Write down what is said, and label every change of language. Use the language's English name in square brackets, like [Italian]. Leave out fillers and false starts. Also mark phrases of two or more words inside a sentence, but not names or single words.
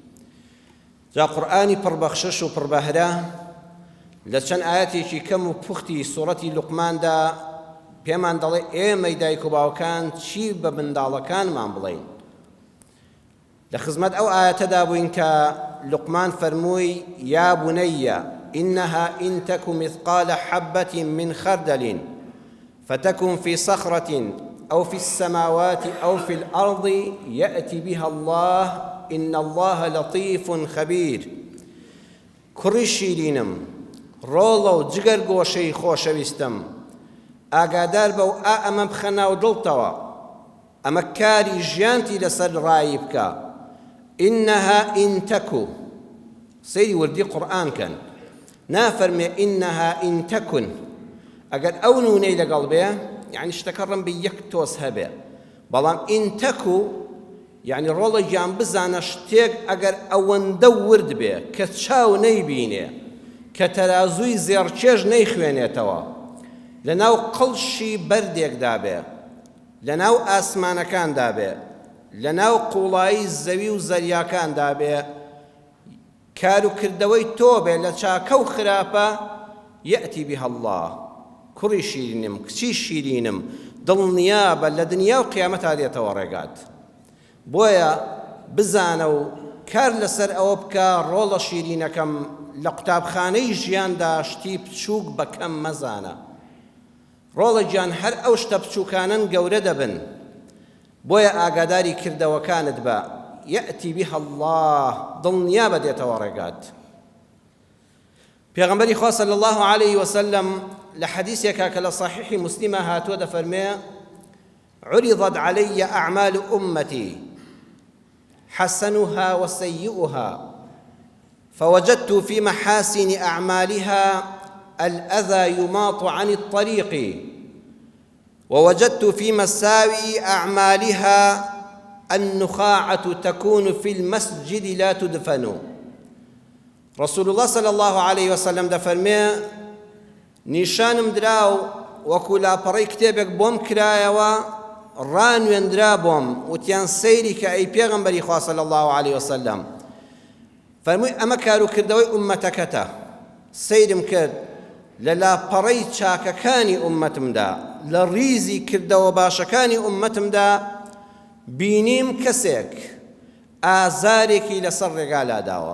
[Central Kurdish] جا قورئانی پڕبەخشش و پڕبەهرە لە چەند ئاەتێکی کەم و پوختی سوورەتی لوقماندا پێمان دەڵێ ئێمەی دایک و باوکان چی بە منداڵەکانمان بڵێین. لە خزمەت ئەو ئاەتەدا بووین کە لوقمان فەرمووی: [Arabic] یا بنیە إنها إن تك مثقال حبة من خردل فتكن في صخرة أو في السماوات أو في الأرض يأتي بها الله إن الله لطيف خبير. [Central Kurdish] کوڕی شیرینم، ڕۆڵە و جگەر گۆشەی خۆشەویستم، ئاگادار بە و ئەمە بخە ناو دڵتەوە، ئەمە کاری ژیانتی لەسەر ڕایی بکە. [Arabic] إنها إن تكو، [Central Kurdish] سەیری وردی قورئان کەن، نافەرمێ [Arabic] إنها إن تكن. [Central Kurdish] ئەگەر ئەو نونەی لەگەڵ بێ یعنی شتەکە ڕەم بە یەک تۆز هەبێ، بەڵام إن تكو یعنی ڕۆڵە گیان بزانە شتێک ئەگەر ئەوەندە ورد بێ کە چاو نەیبینێ، کە تەرازووی زێڕچێژ نەیخوێنێتەوە، لەناو قەڵشی بەردێکدا بێ، لەناو ئاسمانەکاندا بێ، لەناو قوڵایی زەوی و زەریاکاندا بێ، کار و کردەوەی تۆ بێ لە چاکە و خراپە، [Arabic] یەئتی بها الله. [Central Kurdish] کوڕی شیرینم، کچی شیرینم، دڵنیابە لە دنیا و قیامەتا دێتەوە ڕێگات. بۆیە بزانە و کار لەسەر ئەوە بکە ڕۆڵە شیرینەکەم لە قوتابخانەی ژیاندا شتی بچووک بەکەم مەزانە. ڕۆڵە گیان هەر ئەو شتە بچووکانن گەورە دەبن، بۆیە ئاگاداری کردەوەکانت بە. [Arabic] یەئتی بها الله، [Central Kurdish] دڵنیابە دێتەوە ڕێگات. پێغەمبەری خوا [Arabic] صلی الله علیه وسلم [Central Kurdish] لە حەدیثێکا کە لە صحیحی موسلیمە هاتووە دەفەرمێ: [Arabic] عرضت علي أعمال أمتي حسنها وسيئها فوجدت في محاسن أعمالها الأذى يماط عن الطريق ووجدت في مساوئ أعمالها النخاعة تكون في المسجد لا تدفن. رسول الله صلى الله عليه وسلم [Central Kurdish] دەفەرمێ: نیشانم دراو وەکو لاپەڕەی کتێبێک بۆم کرایەوە، ڕانوێندرا بۆم، وتیان سەیری کە ئەی پێغەمبەری خوا [Arabic] صلی الله عليه وسلم، [Central Kurdish] فەرمووی ئەمە کار و کردەوەی ئومەتەکەتە. سەیرم کرد لە لاپەڕەی چاکەکانی ئومەتمدا، لە ریزی کردەوە باشەکانی ئومەتمدا بینیم کەسێک ئازارێکی لەسەر ڕێگا لاداوە.